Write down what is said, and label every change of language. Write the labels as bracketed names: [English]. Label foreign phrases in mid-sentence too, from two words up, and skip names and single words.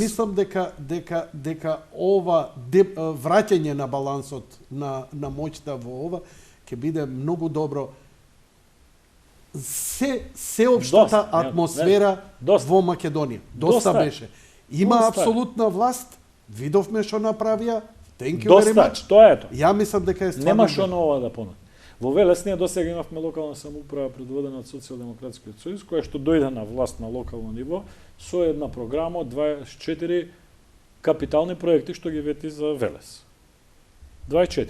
[Macedonian] И мислам дека ова враќање на балансот на моќта во ова ќе биде многу добро. Сеопштата атмосфера во Македонија. Доста беше. Има апсолутна власт, видовме што направија. [English] Thank you very much. [Macedonian] Тоа е тоа. Ја мислам дека е стварно. Нема што ново да понуди. Во Велес ние досега имавме локална самоуправа предводена од Социјалдемократскиот сојуз, која што дојде на власт на локално ниво со една програма од 24 капитални проекти што ги вети за Велес. 24.